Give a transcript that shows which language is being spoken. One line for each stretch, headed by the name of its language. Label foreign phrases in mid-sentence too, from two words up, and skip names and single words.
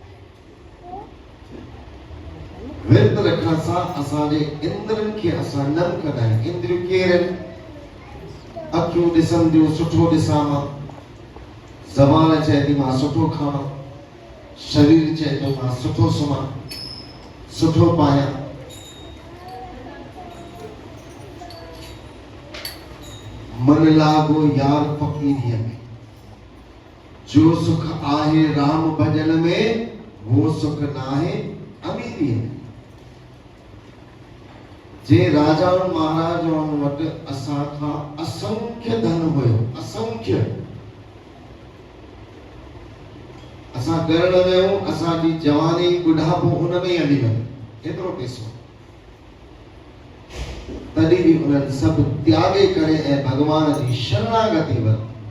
Sindhi: विर्त रखण सां असांजे इंद्रियनि खे असां नम कंदा आहियूं। इंद्रियूं केरु आहिनि? अखियूं ॾिसनि थियूं सुठो ॾिसां मां, ज़बान चए थी मां सुठो खावां, शरीर चए थो मां सुठो सुम्हां, सुठो पायां। मन लागो यार फ़क़ीरीअ में, जो सुख आहे राम भजन में, वो सुख नाहे अमीरीअ में। जे राजाउनि महाराजाउनि वटि असां खां असंख्य धन हुयो, असंख्य, असां करण वियूं, असांजी जवानी बुढ़ापो उन में ई हली वियो, एतिरो पैसो, तॾहिं बि उन्हनि सभु त्यागे करे ऐं भगवान जी शरणागति वरिती।